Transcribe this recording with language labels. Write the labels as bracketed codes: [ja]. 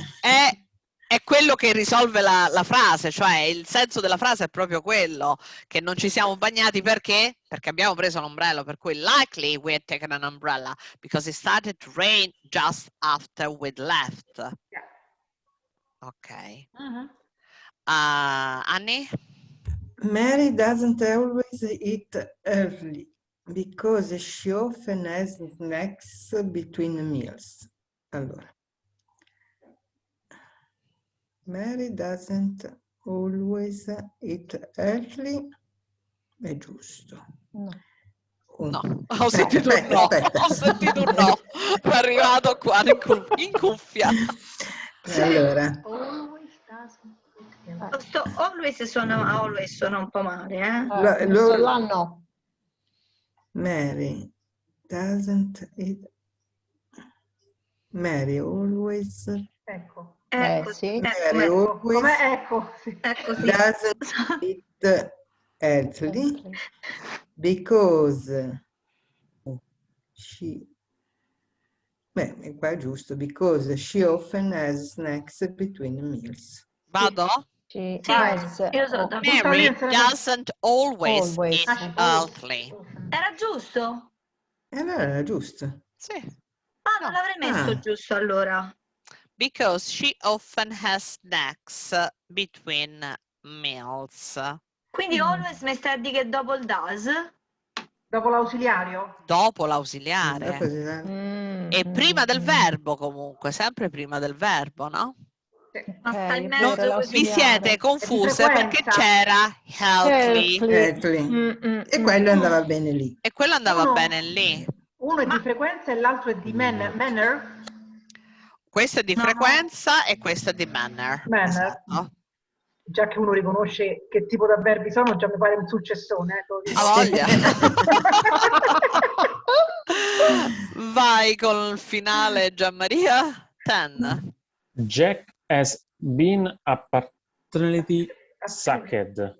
[it] è quello che risolve la frase, cioè il senso della frase è proprio quello, che non ci siamo bagnati perché? Perché abbiamo preso l'ombrello, per cui [en] likely we had taken an umbrella because it started to rain just after we'd left. Yeah. [it] Ok. Annie? [en] Mary doesn't always eat early because she often has snacks between meals. [it] Allora, [en] Mary doesn't always eat early, [it] è giusto. No, ho sentito un no, ho sentito un no, è arrivato qua in cuffia. Allora. Questo always suona un po' male, eh? L'anno. [en] Mary doesn't eat. Mary always. [it] Ecco. Sì. [en] Mary always doesn't eat early because she. [it] Beh, qua è giusto, [en] because she often has snacks between meals. [it] Vado? Sì, [en] Mary doesn't always eat early. [it] Era giusto? Allora era giusto. Sì. Ah, non l'avrei messo giusto allora. [en] Because she often has snacks between meals. [it] Quindi always mi stai a dire che dopo il does? Dopo l'ausiliario? Dopo l'ausiliare. E prima del verbo comunque, sempre prima del verbo, no? Ma sta in vero, mezzo Vi siete confuse perché c'era healthy. E quello andava bene lì. E quello andava bene lì. Uno è di frequenza e l'altro è di manner? Questo è di frequenza e questo è di manner. Manner. Esatto. Già che uno riconosce che tipo di avverbi sono, già mi pare un successone. A voglia. Vai con il finale, Gianmaria. 10. [en] Jack has been apparently sucked.